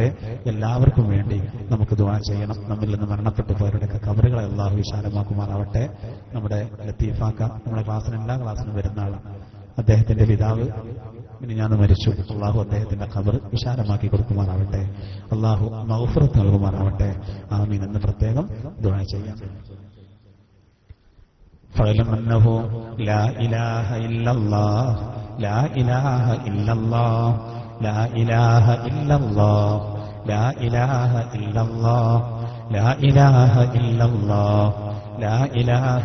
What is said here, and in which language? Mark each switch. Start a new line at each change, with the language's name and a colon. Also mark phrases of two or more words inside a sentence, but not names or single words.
Malayalam: എല്ലാവർക്കും വേണ്ടി നമുക്ക് ദുആ ചെയ്യണം. നമ്മിൽ നിന്ന് മരണപ്പെട്ടു പോയവരുടെയൊക്കെ ഖബറുകളെ അല്ലാഹു വിശാലമാക്കുമാറാവട്ടെ. നമ്മുടെ ലത്തീഫാക്ക നമ്മുടെ എല്ലാ ക്ലാസ്സിനും വരുന്ന ആളാണ്. അദ്ദേഹത്തിന്റെ പിതാവ് ഞാൻ മരിച്ചു. അള്ളാഹു അദ്ദേഹത്തിന്റെ ഖബർ വിശാലമാക്കി കൊടുക്കുമാറാവട്ടെ. അള്ളാഹു മഗ്ഫിറത്ത് നൽകുമാറാവട്ടെ. ആമീൻ എന്ന് പ്രത്യേകം ദുആ ചെയ്യാം.
Arabic: فاعلم أنه لا إله إلا الله لا إله إلا الله لا إله إلا الله لا إله إلا الله لا إله إلا الله لا إله